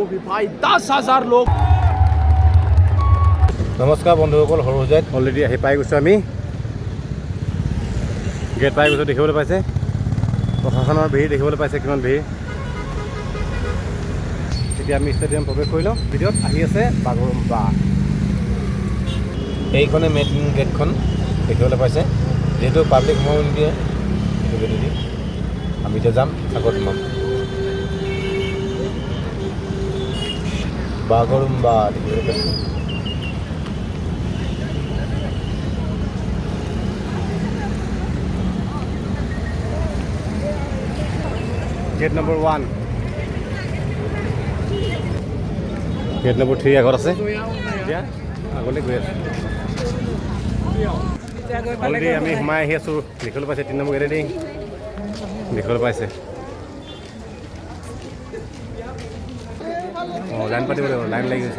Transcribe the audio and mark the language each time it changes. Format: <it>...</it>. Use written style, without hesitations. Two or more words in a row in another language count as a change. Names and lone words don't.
<hi>भाई 10,000 लोग।</hi> <as>नमस्कार बंधुসকল, সৰুজাইত অলৰেডি আহি পাই গৈছোঁ। আমি গেট পাই গৈছোঁ। দেখিবলৈ পাইছে প্ৰশাসনৰ ভিৰ, দেখিবলৈ পাইছে কিমান ভিৰ। এতিয়া আমি ষ্টেডিয়াম প্ৰৱেশ কৰি লওঁ। ভিডিঅ'ত আহি আছে বাগৰুম্বা। এইখনে মেইন গেটখন দেখিবলৈ পাইছে। যিহেতু পাব্লিক সোমাব নিদিয়ে, সেইটো গেটেদি আমি এতিয়া যাম, আকৌ সোমাম। বাগৰুম্বা দেখিবলৈ পাইছে।</as> <en>gate number 1, gate number 3 আগত আছে।</en> <as>এতিয়া আগলৈ গৈ আছোঁ। অলৰেডি আমি সোমাই আহি আছোঁ। দেখিবলৈ পাইছে 3 নম্বৰ গেটেদি দেখিবলৈ পাইছে। অঁ, লাইন পাতিব লাগিব, লাইন লাগি গৈছে।</as>